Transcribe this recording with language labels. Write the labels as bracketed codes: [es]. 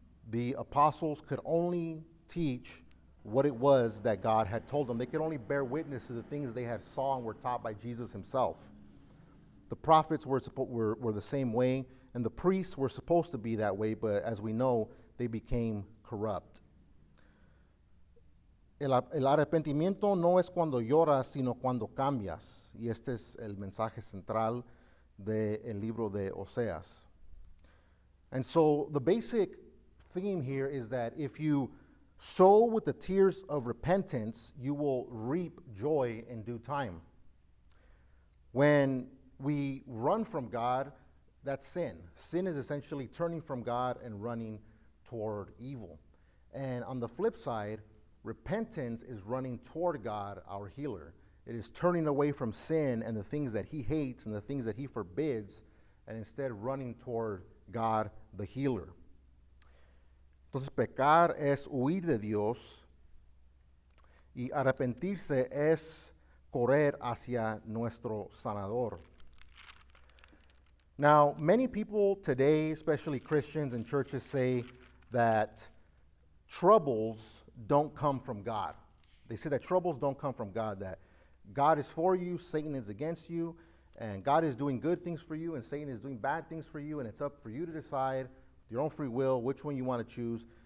[en] The apostles could only teach what it was that God had told them. They could only bear witness to the things they had saw and were taught by Jesus himself. The prophets were the same way, and the priests were supposed to be that way, but as we know, they became corrupt. [es] El arrepentimiento no es cuando lloras, sino cuando cambias. Y este es el mensaje central del libro de Hoseas. [en] And so the basic theme here is that if you sow with the tears of repentance, you will reap joy in due time. When we run from God, that's sin. Sin is essentially turning from God and running toward evil. And on the flip side, repentance is running toward God, our healer. It is turning away from sin and the things that he hates and the things that he forbids, and instead running toward God, the healer. [es] Entonces, pecar es huir de Dios y arrepentirse es correr hacia nuestro sanador. [en] Now, many people today, especially Christians and churches, say that troubles don't come from God. They say that troubles don't come from God, that God is for you, Satan is against you, and God is doing good things for you, and Satan is doing bad things for you, and it's up for you to decide with your own free will which one you want to choose.